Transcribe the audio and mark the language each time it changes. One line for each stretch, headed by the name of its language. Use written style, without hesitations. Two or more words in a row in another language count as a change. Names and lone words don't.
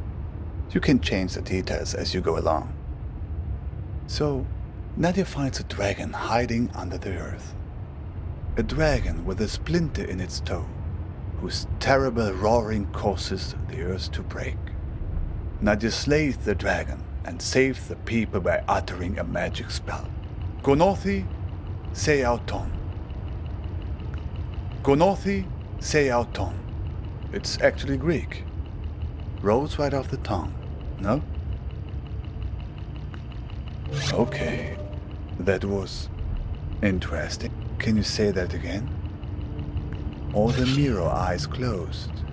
English: You can change the details as you go along. So, Nadia finds a dragon hiding under the earth. A dragon with a splinter in its toe, whose terrible roaring causes the earth to break. Nadia slays the dragon and save the people by uttering a magic spell. Gonothi se auton. Gonothi se auton. It's actually Greek. Rolls right off the tongue, no? Okay, that was interesting. Can you say that again? Or the mirror eyes closed?